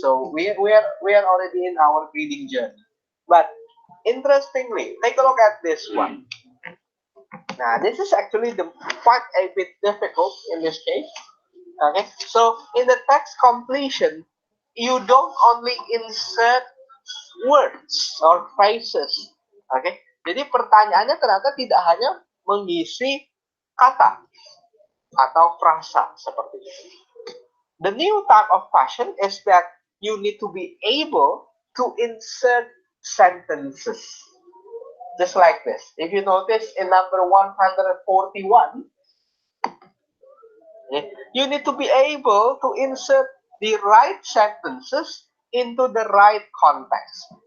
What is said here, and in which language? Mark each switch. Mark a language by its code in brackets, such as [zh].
[en] So we are already in our reading journey. But interestingly, take a look at this one. Now, this is actually quite a bit difficult in this case. Okay, so in the text completion, you don't only insert words or phrases. [id] Okay, jadi pertanyaannya ternyata tidak hanya mengisi kata atau frasa seperti itu. [en] The new type of question is that you need to be able to insert sentences. Just like this. If you notice in number 141, you need to be able to insert the right sentences into the right context.